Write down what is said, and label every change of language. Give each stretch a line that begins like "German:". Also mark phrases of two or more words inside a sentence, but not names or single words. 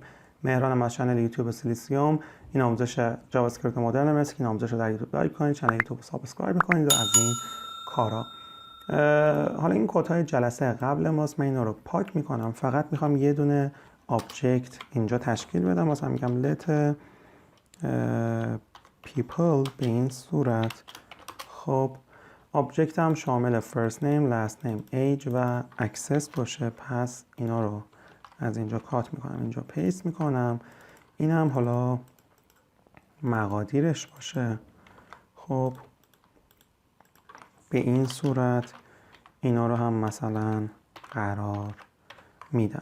Persian: مهران از کانال یوتیوب سیلسیم، این آموزش جاوا اسکریپت مدرن مثل که این آموزش رو در یوتیوب لایک کنید، کانال یوتیوب سابسکرایب کنید و از این کارا. حالا این کدهای جلسه قبل ماست، من اینا رو پاک میکنم، فقط میخوام یه دونه آبجکت اینجا تشکیل بدم. مثلا میگم
English: let people
Persian: به این صورت. خب آبجکت هم شامل
English: first name, last name, age
Persian: و access باشه، پس اینا رو از اینجا کات میکنم، اینجا پیست میکنم. این هم حالا مقادیرش باشه. خب به این صورت اینا رو هم مثلا قرار میدم.